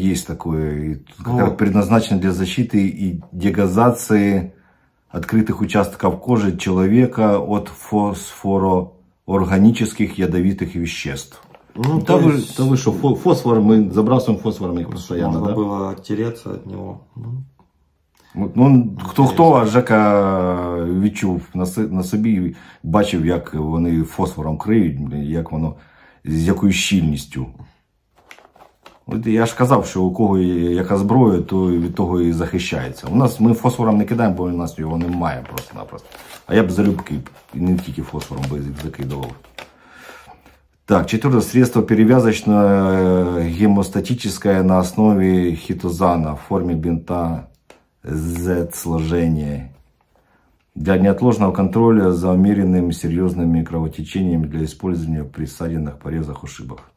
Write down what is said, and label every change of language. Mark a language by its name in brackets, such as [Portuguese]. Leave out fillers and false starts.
[Russian] Есть такой, предназначен для защиты и дегазации открытых участков кожи человека от фосфороорганических ядовитых веществ. Ну, да вы что, фосфор, мы забрасываем фосфором их постоянно, можно да? было оттереться от него. [Ukrainian] Ну, хто, а Жека відчув на собі, бачив, як вони фосфором криють, як воно, з якою щільністю. От я ж казав, що у кого яка зброя, то від того і захищається. У нас ми фосфором не кидаємо, бо у нас його немає просто-напросто. А я б залюбки, і не тільки фосфором би закидував. Так, 4. [Russian] Средство перевязочное гемостатическое на основе хитозана в форме бинта Z-сложения. Для неотложного контроля за умеренными серьезными кровотечениями для использования при ссадинах, порезах, ушибах.